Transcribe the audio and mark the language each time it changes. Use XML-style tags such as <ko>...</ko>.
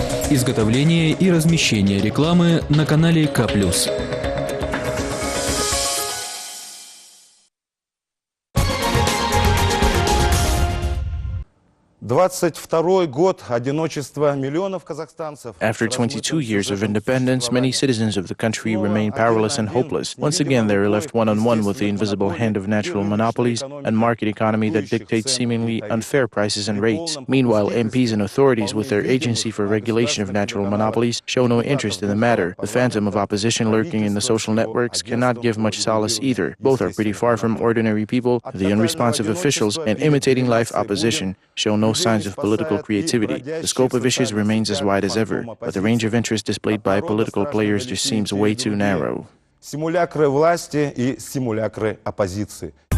<ru>Изготовление и размещение рекламы на канале KplusTV. 22-й год одиночества миллионов казахстанцев.</ru> <en>After 22 years of independence, many citizens of the country remain powerless and hopeless. Once again, they are left one-on-one with the invisible hand of natural monopolies and market economy that dictates seemingly unfair prices and rates. Meanwhile, MPs and authorities with their Agency for Regulation of Natural Monopolies show no interest in the matter. The phantom of opposition lurking in the social networks cannot give much solace either. Both are pretty far from ordinary people. The unresponsive officials and imitating life opposition show no signs of political creativity. The scope of issues remains as wide as ever, but the range of interest displayed by political players just seems way too narrow.</en> <ru>Симулякры власти и симулякры оппозиции.</ru>